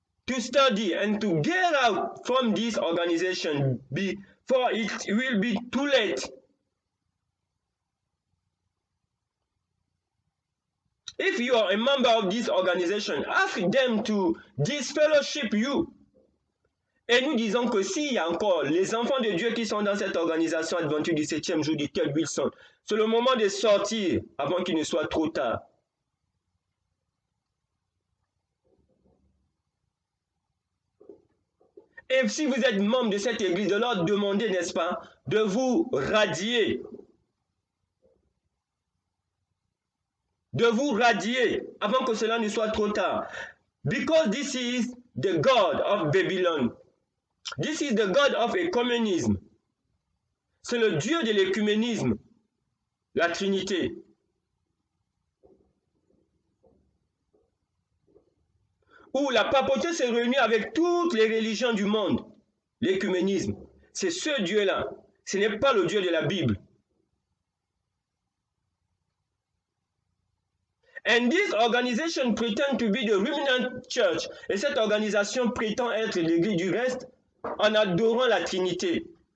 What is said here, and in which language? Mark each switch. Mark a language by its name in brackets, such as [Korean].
[English] to study and to get out from this organization before it will be too late. If you are a member of this organization, ask them to disfellowship you. [French] Et nous disons que s'il y a encore les enfants de Dieu qui sont dans cette organisation Adventiste du 7e jour du Ted Wilson, c'est le moment de sortir avant qu'il ne soit trop tard. Et si vous êtes membre de cette église, de leur demander, n'est-ce pas, de vous radier. De vous radier avant que cela ne soit trop tard. [English] Because this is the God of Babylon. This is the God of ecumenism. [French] C'est le Dieu de l'écuménisme, la Trinité. Où la papauté s'est réunie avec toutes les religions du monde. L'écuménisme. C'est ce Dieu-là. Ce n'est pas le Dieu de la Bible. [English] And this organization pretend to be the remnant church. [French] Et cette organisation prétend être l'église du reste en adorant la Trinité.